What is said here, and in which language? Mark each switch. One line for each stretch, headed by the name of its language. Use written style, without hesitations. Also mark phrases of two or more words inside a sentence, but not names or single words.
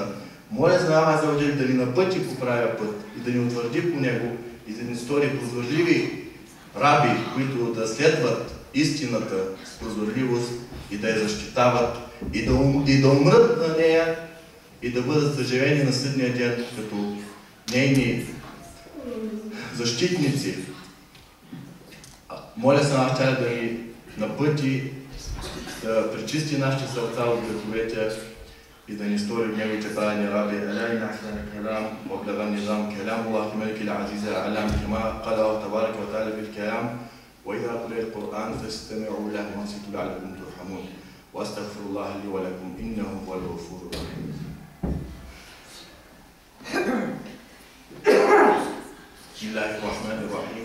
Bulgarian: Моля за Аллах да ни напъти по правия път и да ни утвърди по него и да ни стори прозорливи раби, които да следват истината с прозорливост и да я защитават и да умрат на нея и да бъдат съживени на съдния ден като нейни защитници. Моля се Аллах Та'аля да ни напъти, да пречисти нашите сърца от греховете и да ни стори в неговите правени раби.
Arabic: علينا أحسن كلام, وابلغ النظام كلام الله الملك العزيز العلام كما قال الله تبارك وتعالى بالكلام وإذا قرئ القرآن فاستمعوا له وانصتوا لعلكم ترحمون واستغفر الله لي ولكم إنه هو الغفور الرحيم. بسم الله الرحمن الرحيم.